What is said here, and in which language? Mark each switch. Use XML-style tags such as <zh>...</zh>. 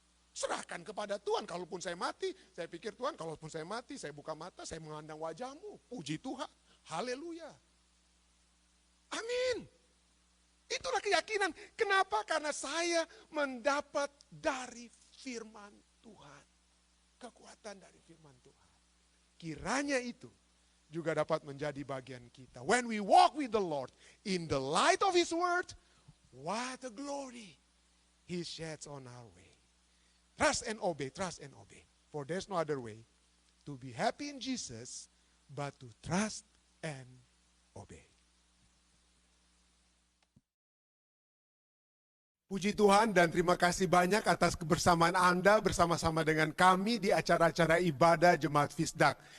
<id>Serahkan kepada Tuhan. Kalaupun saya mati, saya pikir Tuhan, kalaupun saya mati, saya buka mata, saya memandang wajah-Mu. Puji Tuhan. Haleluya. Amin. Itulah keyakinan. Kenapa? Karena saya mendapat dari firman Tuhan. Kekuatan dari firman Tuhan. Kiranya itu juga dapat menjadi bagian kita.</id> <en>When we walk with the Lord in the light of His word, what a glory He sheds on our way. Trust and obey, trust and obey. For there's no other way to be happy in Jesus but to trust and obey.</en> <id>Puji Tuhan dan terima kasih banyak atas kebersamaan Anda bersama-sama dengan kami di acara-acara ibadah Jemaat Fisdak.</id>